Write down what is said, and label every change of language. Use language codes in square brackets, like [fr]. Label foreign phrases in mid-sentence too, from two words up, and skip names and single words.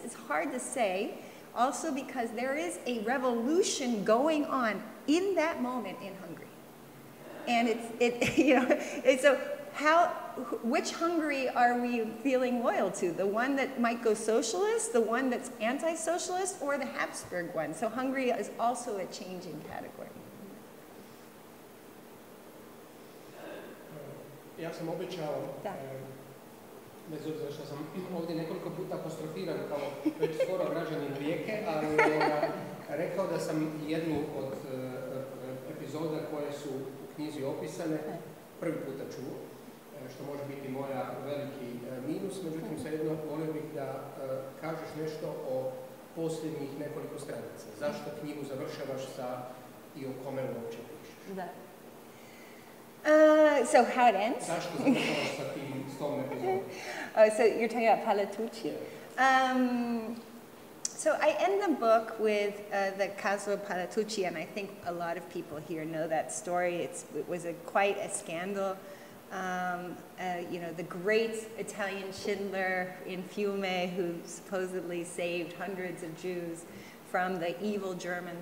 [en] It's hard to say, also because there is a revolution going on in that moment in Hungary. And which Hungary are we feeling loyal to? The one that might go socialist, the one that's anti-socialist, or the Habsburg one? So Hungary is also a changing category. [hr] Ja sam obećao, bez obzira što sam ovdje nekoliko puta apostrofiran kao već skoro građanin Rijeke, ali rekao da sam jednu od epizoda koje su u knjizi opisane prvi puta čuo, što može biti moja veliki minus, međutim svejedno volio bih da kažeš nešto o posljednjih nekoliko stranica. Zašto knjigu završavaš sa i o kome uopće pišeš? Da. [en] So how it ends? [hr] Zašto završavaš s tom epizodom? [en] So you're talking about Palatucci? So I end the book with the caso of Palatucci, and I think a lot of people here know that story. It was quite a scandal. You know, the great Italian Schindler in Fiume, who supposedly saved hundreds of Jews from the evil Germans.